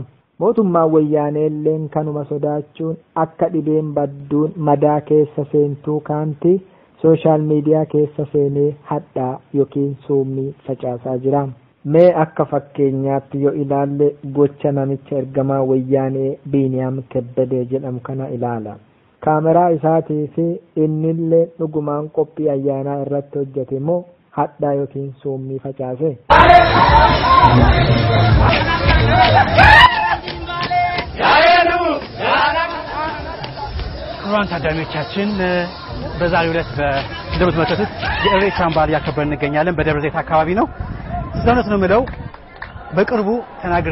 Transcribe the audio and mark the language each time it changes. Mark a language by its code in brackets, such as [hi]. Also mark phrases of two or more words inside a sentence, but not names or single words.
[om] Mootummaan wayyaanee illeen kanuma sodaachuun akka dhibeen badduun madaa keessa seentuu kaanti sooshaal miidiyaa keessa seenee hadhaa yookiin suummii facaasaa jira. Mee akka fakkeenyaatti yoo ilaalle gocha namicha ergamaa wayyaanee Biiniyaam Kebbedee jedhamu kana ilaala. Kaameraa isaatii fi innillee dhugumaan qophii ayyaanaa irratti hojjete moo hadhaa yookiin suummii facaase? [am] ክቡራን ታዳሚዎቻችን በዛሬው ዕለት እንደምትመለከቱት የኢሬቻን በዓል እያከበርን እንገኛለን። በደብረ ዘይት አካባቢ ነው። ስለሆነ ነው የምለው በቅርቡ ተናግሬ